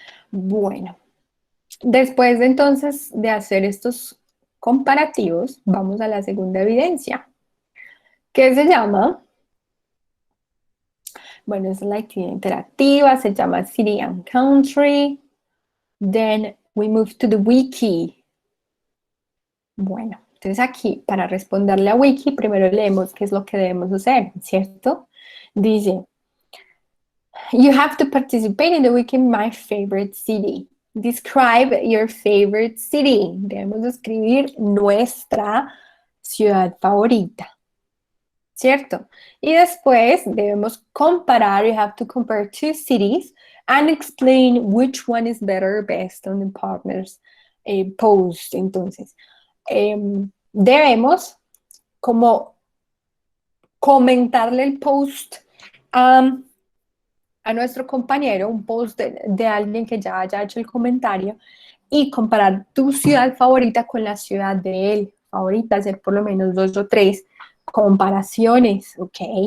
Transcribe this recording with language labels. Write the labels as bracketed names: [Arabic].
[Spanish] Bueno, después de entonces de hacer estos comparativos, vamos a la segunda evidencia, que se llama, bueno, es la actividad interactiva, se llama City and Country. [English] Then we move to the wiki. [Spanish] Bueno, entonces aquí, para responderle a wiki, primero leemos qué es lo que debemos hacer, ¿cierto? [English] Dice, you have to participate in the wiki My Favorite City. Describe your favorite city. [Spanish] Debemos escribir nuestra ciudad favorita, ¿cierto? Y después debemos comparar, [English] you have to compare two cities and explain which one is better based on the partner's post. [Spanish] Entonces, debemos como comentarle el post a nuestro compañero, un post de alguien que ya haya hecho el comentario y comparar tu ciudad favorita con la ciudad de él favorita, hacer por lo menos 2 o 3 comparaciones, ¿ok?